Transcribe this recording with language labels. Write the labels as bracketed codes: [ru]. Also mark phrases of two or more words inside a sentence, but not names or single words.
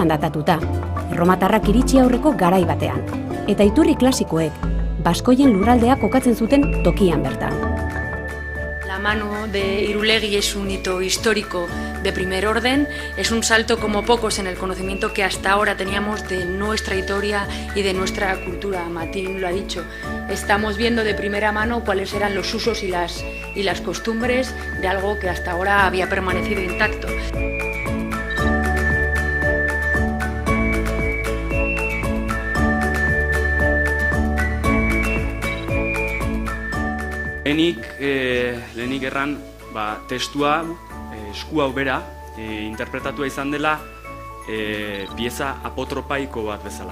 [eu] datatuta, erromatarrak iritsi aurreko garai batean, eta iturri klasikoek, baskoien lurraldea kokatzen zuten tokian bertan. [es] La mano de Irulegui es un hito histórico de primer orden, es un salto como pocos en el conocimiento que hasta ahora teníamos de nuestra historia y de nuestra cultura. Martín lo ha dicho, estamos viendo de primera mano cuáles eran los usos y las costumbres de algo que hasta ahora había permanecido intacto. [eu] Lehenik erran, testua esku hau bera interpretatua izan dela pieza apotropaiko bat bezala.